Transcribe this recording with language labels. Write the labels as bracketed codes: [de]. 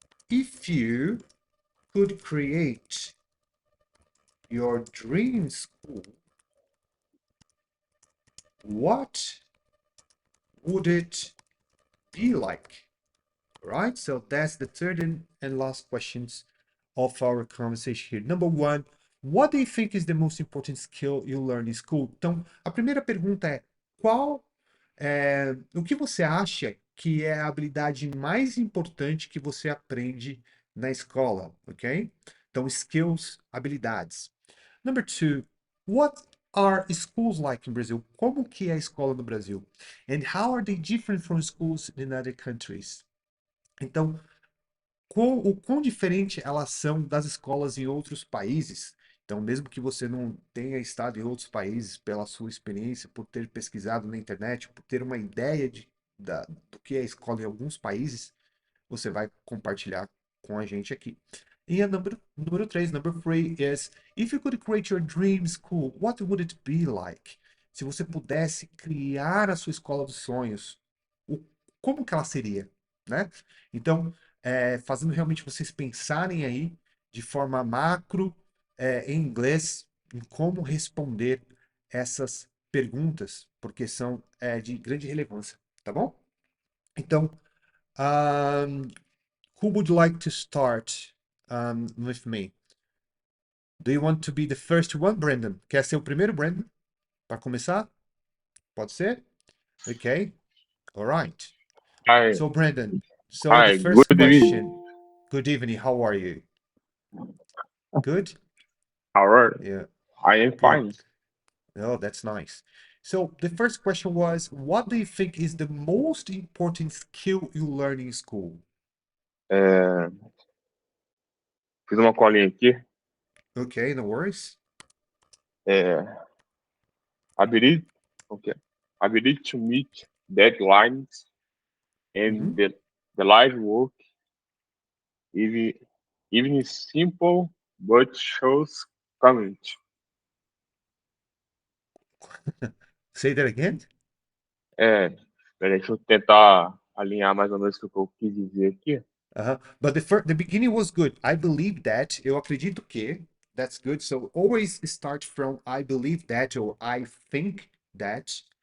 [en] If you could create your dream school, what would it be like? Right? So that's the third and last questions of our conversation here. Number 1, what do you think is the most important skill you learn in school? [pt] Então, a primeira pergunta é, o que você acha que é a habilidade mais importante que você aprende na escola, ok? Então, skills, habilidades. [en] Number 2, what are schools like in Brazil? [pt] Como que é a escola no Brasil? [en] And how are they different from schools in other countries? [pt] Então, o quão diferente elas são das escolas em outros países. Então, mesmo que você não tenha estado em outros países pela sua experiência, por ter pesquisado na internet, por ter uma ideia do que é a escola em alguns países, você vai compartilhar com a gente aqui. E a número 3, [en] number 3 is, if you could create your dream school, what would it be like? [pt] Se você pudesse criar a sua escola dos sonhos, o- como que ela seria, né? Então, fazendo realmente vocês pensarem aí de forma macro, em inglês, em como responder essas perguntas, porque são, de grande relevância, tá bom? [en] Então, um, who would like to start with me? Do you want to be the first one, Brandon? [pt] Quer ser o primeiro, Brandon? Para começar? Pode ser? [en] Okay. All right. Hi, So, Brandon, so the hi, good first question. evening. Good evening. How are you? Good? How are you? Yeah. I am Good. fine. Oh, that's nice. So, the first question was, what do you think is the most important skill you learn in school? [pt] É, fiz uma colinha aqui. [en] Okay, no worries. É, ability, okay. Ability to meet deadlines Mm-hmm. and the live work, even, even simple but shows community. Say that again. [pt] É, peraí, deixa eu tentar alinhar mais ou menos o que eu quis dizer aqui. [en] But the beginning was good. I believe that. [pt] Eu acredito que. [en] That's good. So always start from I believe that or I think that.